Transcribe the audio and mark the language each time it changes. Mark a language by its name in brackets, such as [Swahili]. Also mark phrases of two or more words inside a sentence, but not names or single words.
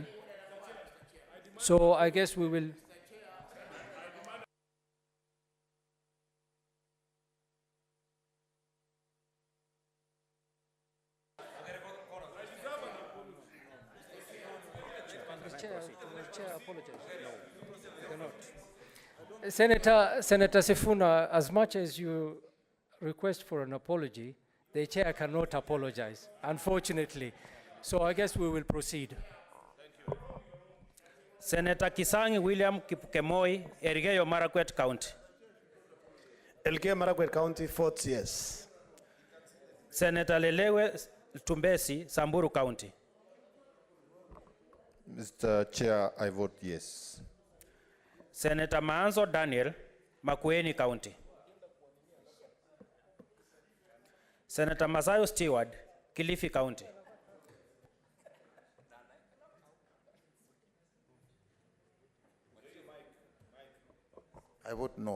[English] So I guess we will. The chair apologizes. No, cannot. Senator Sifuna, as much as you request for an apology, the chair cannot apologize, unfortunately. So I guess we will proceed. Senator Kisangi William Kipkemoi, Elgeyo Marakwet County. Elgeyo Marakwet County votes yes. Senator Lelewe Tumbesi, Samburu County. Mr. Chair, I vote yes. Senator Maanzo Daniel, Makueni County. Senator Masayo Stewart, Kilifi County. I vote no.